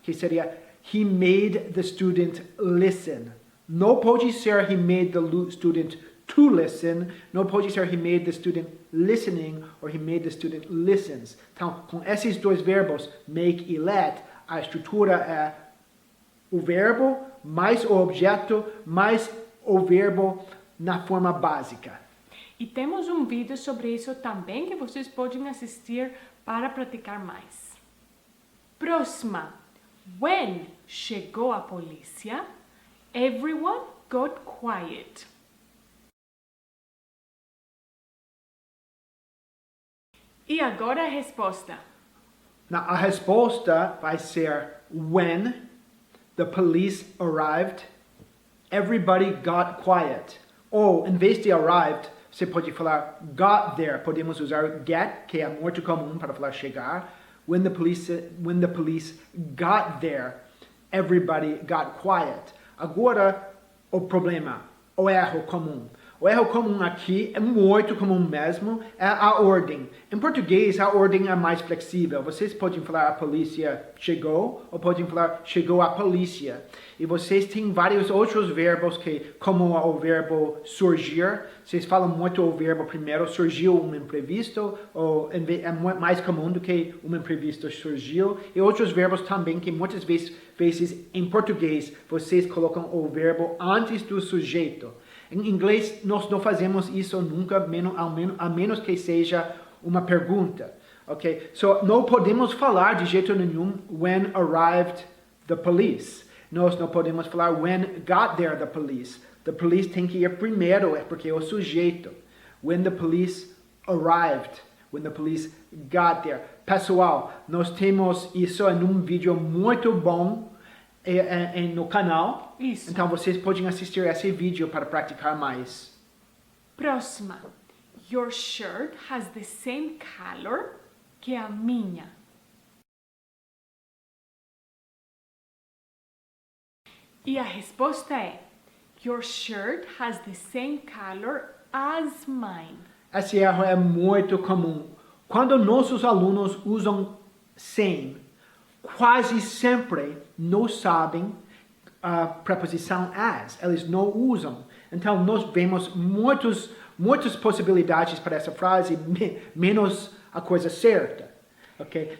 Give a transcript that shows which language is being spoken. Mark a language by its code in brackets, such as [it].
[pt] Que seria, [en] he made the student listen. [pt] Não pode ser [en] he made the student to listen. [pt] Não pode ser [en] he made the student listening or he made the student listens. [pt] Então, com esses 2 verbos, make e let, a estrutura é o verbo mais o objeto mais o verbo na forma básica. E temos um vídeo sobre isso também que vocês podem assistir para praticar mais. Próxima. [en] When [pt] chegou a polícia, [en] everyone got quiet. [pt] E agora a resposta. A resposta vai ser [en] when the police arrived, everybody got quiet. [pt] Ou, em vez de arrived, você pode falar got there. Podemos usar get, que é muito comum para falar chegar. [en] When the police got there, everybody got quiet. [pt] Agora, o problema, o erro comum. O erro comum aqui é muito comum mesmo, é a ordem. Em português, a ordem é mais flexível. Vocês podem falar a polícia chegou, ou podem falar chegou a polícia. E vocês têm vários outros verbos, como o verbo surgir. Vocês falam muito o verbo primeiro, surgiu um imprevisto, ou é mais comum do que um imprevisto surgiu. E outros verbos também, que muitas vezes em português, vocês colocam o verbo antes do sujeito. Em inglês, nós não fazemos isso nunca, a menos que seja uma pergunta, ok? So, não podemos falar de jeito nenhum [en] when arrived the police. [pt] Nós não podemos falar [en] when got there the police. The police [pt] tem que ir primeiro, porque é o sujeito. [en] When the police arrived. When the police got there. [pt] Pessoal, nós temos isso em um vídeo muito bom no canal. Isso. Então vocês podem assistir esse vídeo para praticar mais. [en] Próxima. Your shirt has the same color [pt] que a minha. E a resposta é: [en] Your shirt has the same color as mine. [pt] Esse erro é muito comum. Quando nossos alunos usam same, quase sempre não sabem a preposição as. Eles não usam. Então, nós vemos muitas possibilidades para essa frase, menos a coisa certa. Ok?